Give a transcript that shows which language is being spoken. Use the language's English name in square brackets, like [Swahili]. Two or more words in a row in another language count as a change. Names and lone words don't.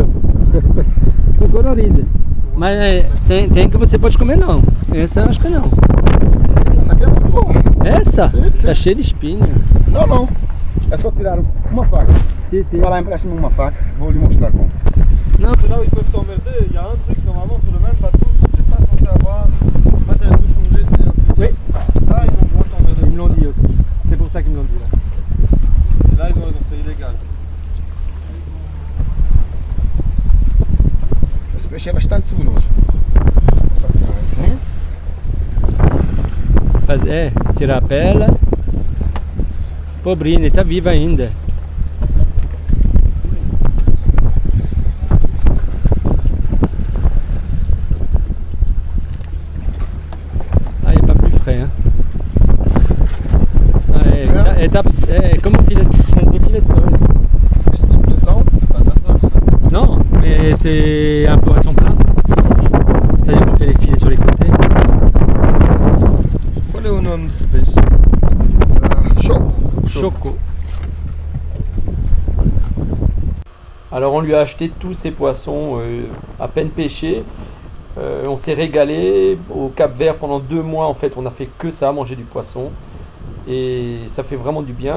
[Portuguese] São coloridas. Mas tem que você pode comer não. Essa acho que não. Essa aqui é muito boa. Essa? Sim, sim. Tá cheia de espinha. Não, não. É só tirar uma faca. Sim, sim. Vai lá, empreste-me uma faca. Vou lhe mostrar como. Não. [French] Là où ils peuvent t'emmerder, il y a un truc normalement sur le même bateau, tu n'es pas censé avoir matériel de plongée. Oui. Ça, ils ont le droit de t'emmerder. Ils me l'ont dit aussi. C'est pour ça qu'ils me l'ont dit là. Et là, ils ont raison, c'est illégal. [Portuguese] Esse peixe é bastante saboroso. Só tirar assim. Tirar a pele. Pobrinho, ele tá vivo ainda. [French] Ah, il est pas plus frais, hein. [Portuguese] Ah, é como filé de filé de sol. Expressão, [French] c'est pas de la sauce. Non, mais c'est un poisson plat. C'est-à-dire qu'on fait les filets sur les côtés. [Portuguese] Qual é o nome desse peixe? Choco. Choco. [French] Alors on lui a acheté tous ces poissons à peine pêchés. On s'est régalé au Cap-Vert pendant 2 mois. En fait, on a fait que ça, manger du poisson. Et ça fait vraiment du bien.